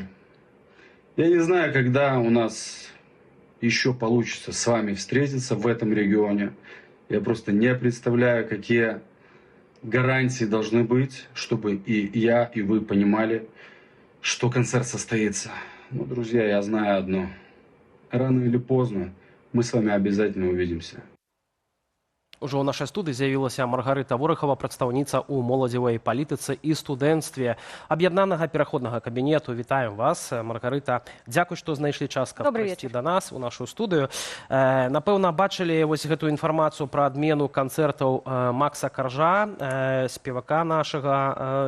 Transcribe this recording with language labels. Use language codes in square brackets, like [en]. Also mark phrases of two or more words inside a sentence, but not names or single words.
[ru] Я не знаю, когда у нас еще получится с вами встретиться в этом регионе. Я просто не представляю, какие гарантии должны быть, чтобы и я, и вы понимали, что концерт состоится. Но, друзья, я знаю одно. Рано или поздно мы с вами обязательно увидимся. [be] Ужо ў нашай студыі з'явілася Маргарыта Ворыхава, прадстаўніца ў моладзевай палітыцы і студэнцтве аб'яднанага пераходнага кабінету. Вітаем вас, Маргарыта. Дзякуй, што знайшлі час, каб прыйсці да нас у нашу студыю. Напэўна, бачылі вось гэту інфармацыю пра адмену канцэртаў Макса Каржа, спевака нашага.